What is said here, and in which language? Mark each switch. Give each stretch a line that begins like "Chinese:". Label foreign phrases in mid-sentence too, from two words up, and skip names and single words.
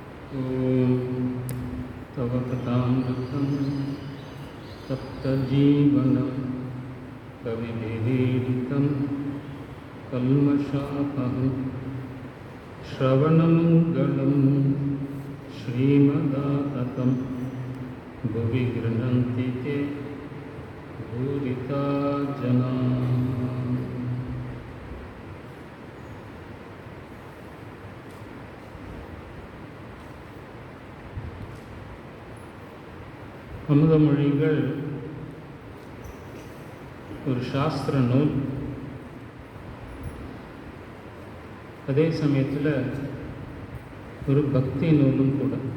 Sanskrit: ॐ तव कथामृतं तप्तजीवनं कविभिरीडितं कल्मषापहं श्रवणमङ्गलं श्रीमदाततं भुवि गृह्णन्ति ते भूरिता जनाः।
Tamil: அமுதமொழிகள் ஒரு சாஸ்திர நூல், அதே சமயத்தில் ஒரு பக்தி நூலும் கூட.